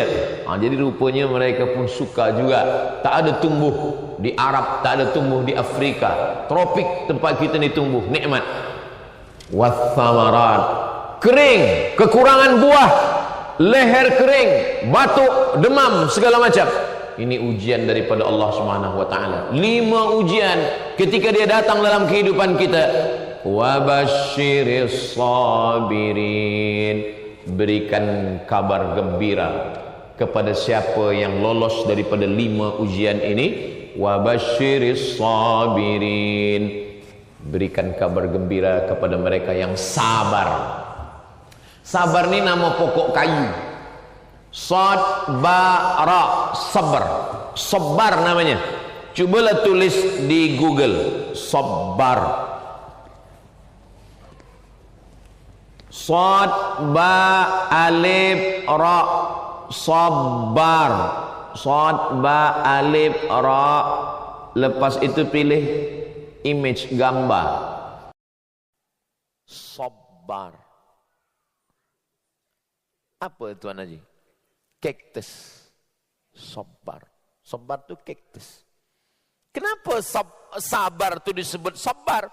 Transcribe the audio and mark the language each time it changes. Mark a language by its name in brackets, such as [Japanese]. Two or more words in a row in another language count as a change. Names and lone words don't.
[Malay] Jadi rupanya mereka pun suka juga. Tak ada tumbuh di Arab, tak ada tumbuh di Afrika. Tropik tempat kita ni tumbuh, nikmat. Wathamarat, kering, kekurangan buah, leher kering, batuk, demam, segala macam. Ini ujian daripada Allah [Arabic] سبحانه وتعالى. [Malay] 5 ujian ketika dia datang dalam kehidupan kita. [Arabic] وبشر الصابرين, [Malay] berikan kabar gembira kepada siapa yang lolos daripada 5 ujian ini. [Arabic] وبشر الصابرين, [Malay] berikan kabar gembira kepada mereka yang sabar. Sabar ni nama pokok kayu. [Arabic] ص ب ر, sabar. [Malay] Sabar namanya. Cubalah tulis di Google, sabar. [Arabic] ص ب ا ر, sabar. ص ب ا ر. [Malay] Lepas itu pilih image gambar. Sabar. Apa Tuan Haji? Kaktus. Sabar. Sabar tu kaktus. Kenapa sabar tu disebut sabar?